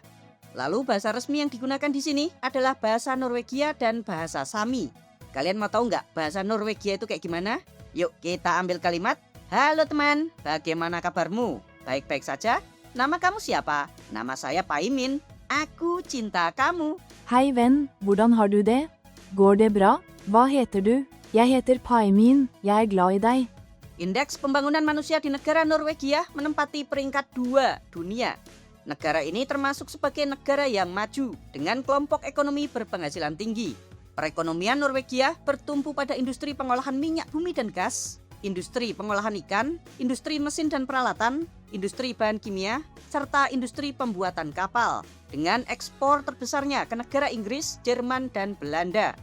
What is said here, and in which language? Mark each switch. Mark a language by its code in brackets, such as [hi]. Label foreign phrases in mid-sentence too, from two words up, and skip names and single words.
[id] Lalu bahasa resmi yang digunakan di sini adalah bahasa Norwegia dan bahasa Sami. Kalian mau tahu nggak bahasa Norwegia itu kayak gimana? Yuk kita ambil kalimat. Halo teman, bagaimana kabarmu? Baik-baik saja? Nama kamu siapa? Nama saya Paimin. Aku cinta kamu. [no] Hei venn, hvordan har du det? Går det bra? Hva heter du? Jeg heter Paimin, jeg glad i deg. [id] Indeks pembangunan manusia di negara Norwegia menempati peringkat 2 dunia. Negara ini termasuk sebagai negara yang maju dengan kelompok ekonomi berpenghasilan tinggi. Perekonomian Norwegia bertumpu pada industri pengolahan minyak bumi dan gas, industri pengolahan ikan, industri mesin dan peralatan, industri bahan kimia, serta industri pembuatan kapal, dengan ekspor terbesarnya ke negara Inggris, Jerman, dan Belanda.